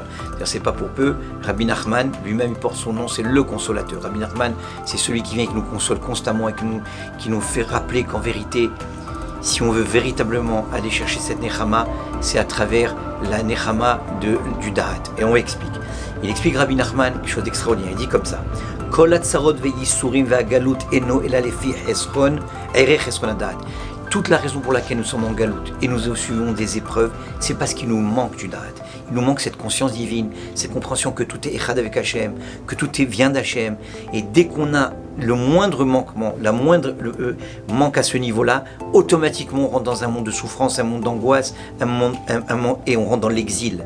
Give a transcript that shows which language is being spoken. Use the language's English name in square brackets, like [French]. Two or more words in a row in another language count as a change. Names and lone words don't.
[French] C'est pas pour peu, Rabbi Nachman, lui-même, il porte son nom, c'est le consolateur. Rabbi Nachman, c'est celui qui vient et qui nous console constamment et qui nous fait rappeler qu'en vérité, si on veut véritablement aller chercher cette Nechama, c'est à travers la Nechama du Da'at. Et on explique. Il explique Rabbi Nachman quelque chose d'extraordinaire. Il dit comme ça. [Hebrew] כל הצרות והייסורים והגלות אינו אלא לפי חסרון ערך חסרון הדעת. [French] Toute la raison pour laquelle nous sommes en galoute et nous suivons des épreuves, c'est parce qu'il nous manque du Da'at. Il nous manque cette conscience divine, cette compréhension que tout est Echad avec Hachem, que tout vient d'Hachem. Et dès qu'on a le moindre manquement, manque à ce niveau-là, automatiquement on rentre dans un monde de souffrance, un monde d'angoisse, et on rentre dans l'exil.